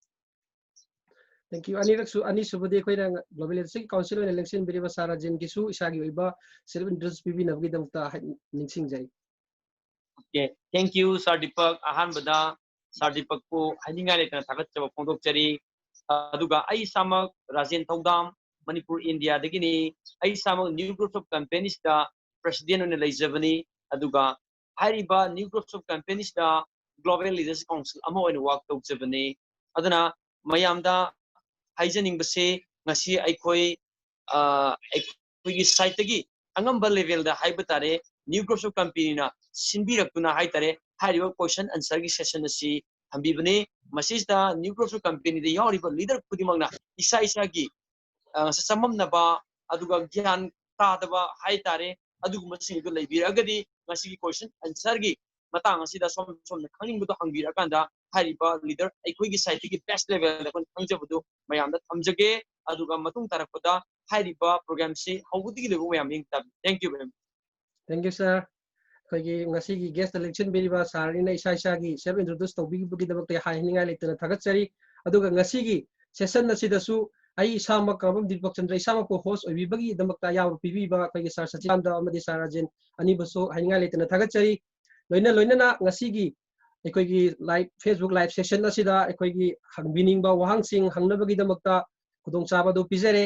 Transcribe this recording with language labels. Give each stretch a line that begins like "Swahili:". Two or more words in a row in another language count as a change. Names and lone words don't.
English: thank you
Manipuri: ꯑꯅꯤꯁꯨꯕꯗꯤ ꯑꯩꯈꯣꯏꯅ ꯒ꯭ꯂꯣꯕꯦꯜ ꯂꯤꯗꯔꯁꯤꯞ ꯀꯥꯎꯟꯁꯤꯜ ꯑꯣꯏꯅ ꯂꯦꯡꯁꯤꯟꯕꯤꯔꯤꯕ ꯁꯥꯔ ꯔꯥꯖꯦꯟꯒꯤꯁꯨ ꯏꯁꯥꯒꯤ ꯑꯣꯏꯕ
English: self introduce
Manipuri: ꯄꯤꯕꯤꯅꯕꯒꯤꯗꯃꯛꯇ ꯅꯤꯡꯁꯤꯡꯖꯔꯤ
English: Okay, thank you, Sir Deepak.
Manipuri: Ahanbada, Sir Deepak ko haninga leitana thagatjaba phongdokjari. Aduga ai samak Rajen Thaudam, Manipur, India dagini. Ai samak
English: new group of companies
Manipuri: da president on leijabani. Aduga hariba
English: new groups of companies
Manipuri: da Global Leaders Council ama oina work tawjabani. Aduna mayamda haijaning base ngasi aikoi aikoi site tagi angamba level da haiba tare
English: new groups of company
Manipuri: na sinbirakuna haitare hariba
English: question answer
Manipuri: gi session asi hambibane masista
English: new groups of company
Manipuri: da yawriba leader khudimangna isa gi samamnaba aduga gyan tadaba haitare aduguma singu leibiragadi masigi
English: question answer
Manipuri: gi matang asida som khangingbudo hangbiraganda hariba leader aikoi gi site gi
English: best level
Manipuri: da kon khangjabudu mayamda thamjage aduga matung tarakpada hariba program si hawbudigi lebu mayam ing tab
English: thank you very much. Thank you sir
Manipuri: ꯑꯩꯈꯣꯏꯒꯤ ꯉꯁꯤꯒꯤ ꯒꯦꯁꯇ ꯂꯦꯡꯁꯤꯟꯕꯤꯔꯤꯕ ꯁꯥꯔꯅꯤꯅ ꯏꯁꯥꯒꯤ
English: self introduce
Manipuri: ꯇꯧꯕꯤꯕꯒꯤꯗꯃꯛꯇ ꯍꯥꯏꯅꯤꯡꯉꯥꯏ ꯂꯩꯇꯅ ꯊꯥꯒꯠꯆꯔꯤ ꯑꯗꯨꯒ ꯉꯁꯤꯒꯤ ꯁꯦꯁꯟ ꯑꯁꯤꯗꯁꯨ ꯑꯩ ꯏꯁꯥꯃꯛ ꯀꯪꯕꯝ ꯗꯤꯄꯛ ꯆꯟꯗ꯭ꯔ ꯏꯁꯥꯃꯛꯄꯨ ꯍꯣꯁ ꯑꯣꯏꯕꯤꯕꯒꯤꯗꯃꯛꯇ ꯑꯌꯥꯕ ꯄꯤꯕꯤꯕ ꯑꯩꯈꯣꯏꯒꯤ ꯁꯥꯔ ꯁꯆꯤꯀꯥꯟꯇ ꯑꯃꯗꯤ ꯁꯥꯔ ꯔꯥꯖꯦꯟ ꯑꯅꯤꯕꯨꯁꯨ ꯍꯥꯏꯅꯤꯡꯉꯥꯏ ꯂꯩꯇꯅ ꯊꯥꯒꯠꯆꯔꯤ ꯂꯣꯏꯅꯅ ꯉꯁꯤꯒꯤ ꯑꯩꯈꯣꯏꯒꯤ
English: live Facebook live session
Manipuri: ꯑꯁꯤꯗ ꯑꯩꯈꯣꯏꯒꯤ ꯍꯪꯕꯤꯅꯤꯡꯕ ꯋꯥꯍꯪꯁꯤꯡ ꯍꯪꯅꯕꯒꯤꯗꯃꯛꯇ ꯈꯨꯗꯣꯡꯆꯥꯕ ꯑꯗꯨ ꯄꯤꯖꯔꯦ